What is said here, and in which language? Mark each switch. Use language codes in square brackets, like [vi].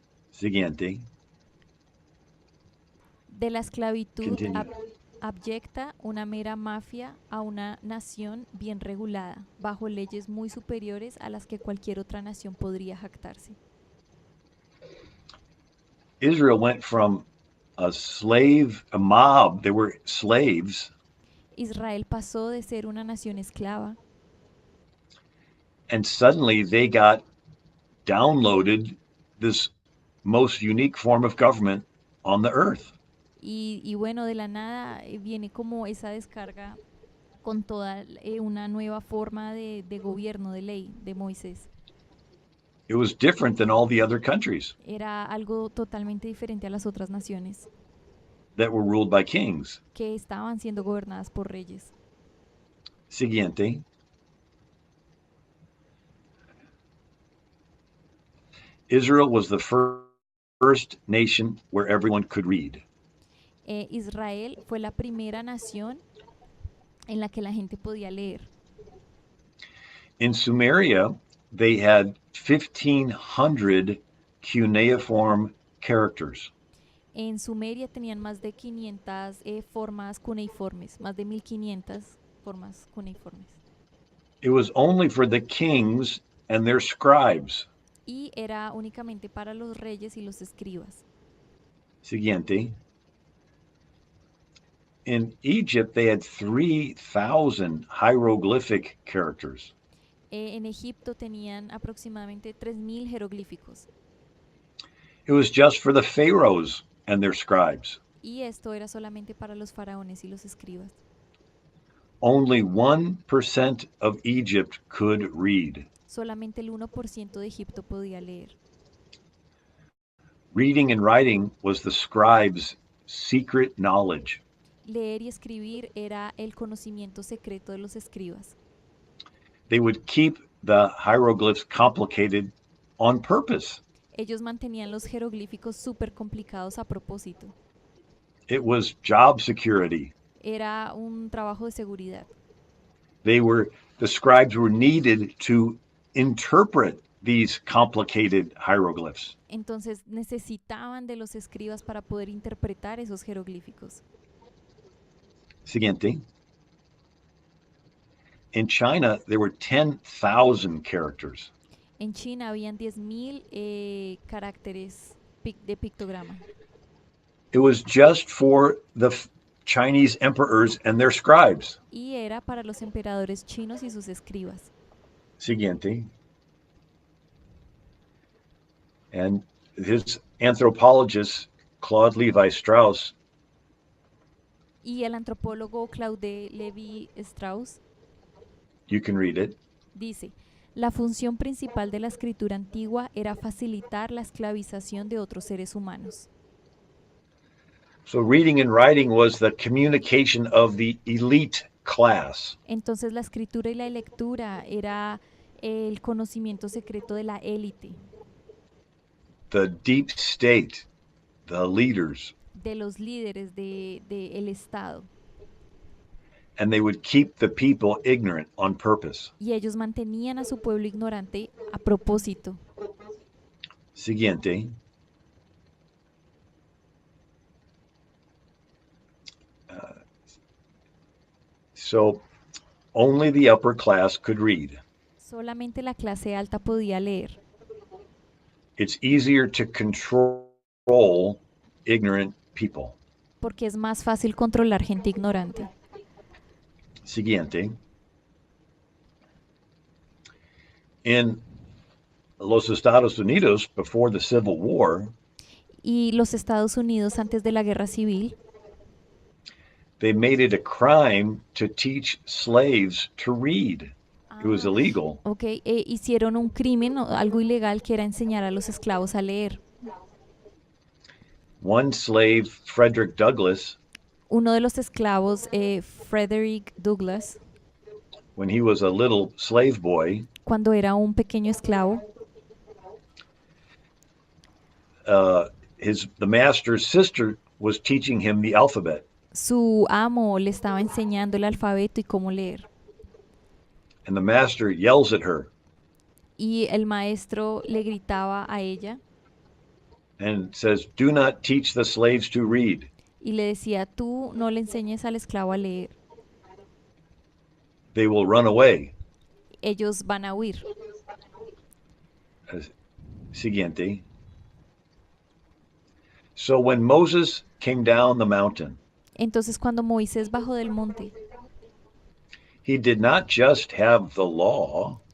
[es] Siguiente. De la esclavitud [en] Continue. [es] abyecta, una mera mafia, a una nación bien regulada, bajo leyes muy superiores a las que cualquier otra nación podría jactarse. [en] Israel went from a mob, they were slaves, [es] Israel pasó de ser una nación esclava [en] and suddenly they got downloaded this most unique form of government on the earth. [es] y bueno, de la nada viene como esa descarga con toda una nueva forma de gobierno, de ley, de Moisés. [en] It was different than all the other countries [es] Era algo totalmente diferente a las otras naciones [en] that were ruled by kings. [es] que estaban siendo gobernadas por reyes. Siguiente. [en] Israel was the first nation where everyone could read. [es] Israel fue la primera nación en la que la gente podía leer. [en] In Sumeria, they had 1,500 cuneiform characters. [es] En Sumeria tenían más de 500 formas cuneiformes, más de 1500 formas cuneiformes. [en] It was only for the kings and their scribes. [es] Y era únicamente para los reyes y los escribas. Siguiente. [en] In Egypt, they had 3,000 hieroglyphic characters. [es] En Egipto tenían aproximadamente 3000 jeroglíficos. [en] It was just for the pharaohs and their scribes. [es] Y esto era solamente para los faraones y los escribas. [en] Only 1% of Egypt could read. [es] Solamente el 1% de Egipto podía leer. [en] Reading and writing was the scribes' secret knowledge. [es] Leer y escribir era el conocimiento secreto de los escribas. [en] They would keep the hieroglyphs complicated on purpose. [es] Ellos mantenían los jeroglíficos súper complicados a propósito. [en] It was job security. [es] Era un trabajo de seguridad. [en] The scribes were needed to interpret these complicated hieroglyphs. [es] Entonces necesitaban de los escribas para poder interpretar esos jeroglíficos. Siguiente. [en] In China, there were 10,000 characters. [es] En China habían 10.000 caracteres de pictograma. [en] It was just for the Chinese emperors and their scribes. [es] Y era para los emperadores chinos y sus escribas. Siguiente. [en] And his anthropologist, Claude Levi Strauss, [es] Y el antropólogo Claude Levi Strauss [en] you can read it, [es] dice, La función principal de la escritura antigua era facilitar la esclavización de otros seres humanos. [en] So reading and writing was the communication of the elite class, [es] Entonces la escritura y la lectura era el conocimiento secreto de la élite, [en] the deep state, the leaders, [es] de los líderes de el Estado. [en] and they would keep the people ignorant on purpose. [es] Y ellos mantenían a su pueblo ignorante a propósito. Siguiente. [en] So only the upper class could read. [es] Solamente la clase alta podía leer, [en] It's easier to control ignorant people. [es] porque es más fácil controlar gente ignorante. Siguiente. [en] In los Estados Unidos, before the Civil War, [es] Y los Estados Unidos antes de la guerra civil, [en] they made it a crime to teach slaves to read. It was ah, illegal. [es] ok, hicieron un crimen, algo ilegal, que era enseñar a los esclavos a leer. [en] One slave, Frederick Douglass, [es] Uno de los esclavos, Frederick Douglass, [en] when he was a little slave boy, [es] cuando era un pequeño esclavo, [en] the master's sister was teaching him the alphabet, [es] su amo le estaba enseñando el alfabeto y cómo leer. [en] and the master yells at her [es] Y el maestro le gritaba a ella [en] and says, "Do not teach the slaves to read. [es] y le decía, tú no le enseñes al esclavo a leer, [en] They will run away." [es] ellos van a huir. Siguiente. [en] So when Moses came down the mountain, [es] Entonces cuando Moisés bajó del monte, [en] he did not just have the law,